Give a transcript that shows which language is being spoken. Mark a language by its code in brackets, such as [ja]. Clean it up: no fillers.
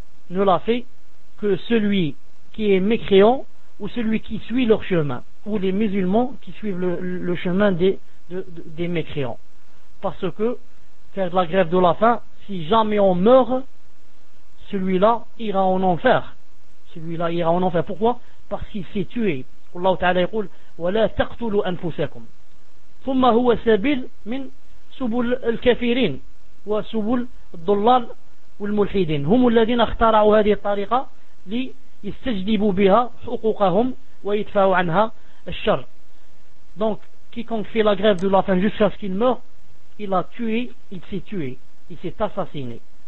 [fr] ne la fait que celui qui est mécréant ou celui qui suit leur chemin, ou les musulmans qui suivent le chemin des mécréants. Parce que faire de la grève de la faim, si jamais on meurt, celui-là ira en enfer. Celui-là ira en enfer. Pourquoi? Parce qu'il s'est tué. [ar] Allah Ta'ala dit وَلَا تَقْتُلُوا أَنفُسَكُمْ ثُمَّ هُوَ سَبِيلٌ مِنْ سُبُلِ الْكَافِرِينَ وَسُبُلِ الضُّلَّالِ والملحدين هم الذين اخترعوا هذه الطريقة ليستجلبوا بها حقوقهم ويدفعوا عنها الشر. [fr] Donc quiconque fait la grève de la faim jusqu'à ce qu'il meurt, il a tué, il s'est tué, il s'est assassiné.